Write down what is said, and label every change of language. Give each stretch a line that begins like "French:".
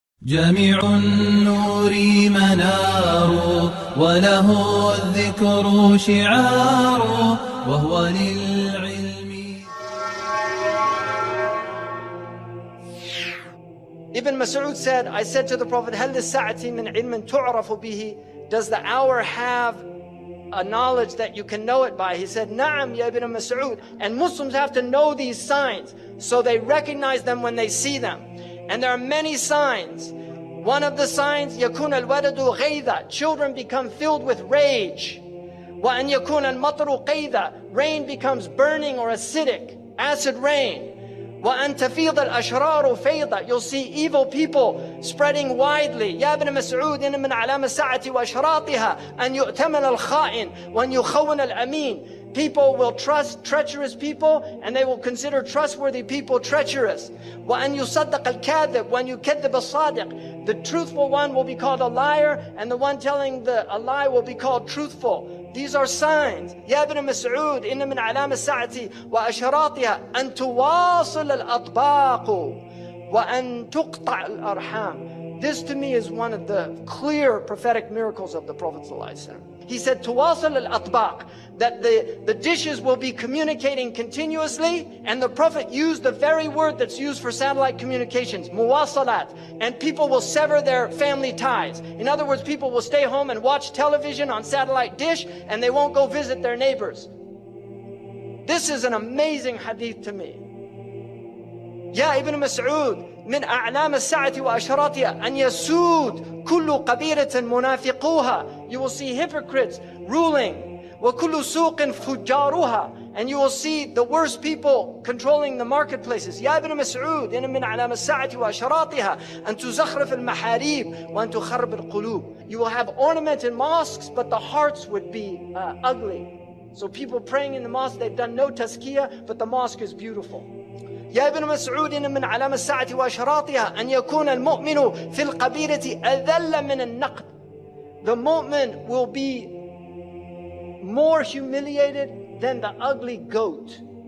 Arabic: جميع النور منار وله الذكر شعار وهو للعلم.
English: Ibn Mas'ud said, I said to the Prophet,
Arabic: هل للساعة من علم تعرف به?
English: Does the hour have a knowledge that you can know it by? He said,
Arabic: Na'am ya
English: Ibn Mas'ud. And Muslims have to know these signs so they recognize them when they see them. And there are many signs. One of the signs,
Arabic: يكون الولد غيظا,
English: children become filled with rage.
Arabic: وأن يكون المطر قيظا,
English: rain becomes burning or acidic, acid rain.
Arabic: وأن تفيض الأشرار فيضا,
English: you'll see evil people spreading widely.
Arabic: يا ابن مسعود إن من علامة الساعة وأشراطها أن يؤتمن الخائن وأن يخون الأمين.
English: People will trust treacherous people and they will consider trustworthy people treacherous.
Arabic: وأن يصدق الكاذب وأن يكذب الصادق.
English: The truthful one will be called a liar and the one telling a lie will be called truthful. These are signs.
Arabic: يا ابن مسعود إن من علامة الساعة وأشراطها أن تواصل الأطباق وأن تقطع الأرحام.
English: This to me is one of the clear prophetic miracles of the Prophet ﷺ. He said,
Arabic: تواصل الأطباق,
English: that the dishes will be communicating continuously, and the Prophet used the very word that's used for satellite communications, muwasalat, and people will sever their family ties. In other words, people will stay home and watch television on satellite dish, and they won't go visit their neighbors. This is an amazing hadith to me.
Arabic: يا ابن مسعود من أعلام الساعة وأشراطها أن يسود كل قبيلة منافقوها.
English: You will see hypocrites ruling.
Arabic: وكل سوق فجارها,
English: and you will see the worst people controlling the marketplaces.
Arabic: يا ابن مسعود إن من أعلام الساعة وأشراطها أن تزخرف المحاريب وأن تخرب القلوب.
English: You will have ornamented mosques, but the hearts would be ugly. So people praying in the mosque, they've done no tazkiyah, but the mosque is beautiful.
Arabic: يا ابن مسعود إن من علامة الساعة وأشراطها أن يكون المؤمن في القبيلة أذل من النقد.
English: The mu'min will be more humiliated than the ugly goat.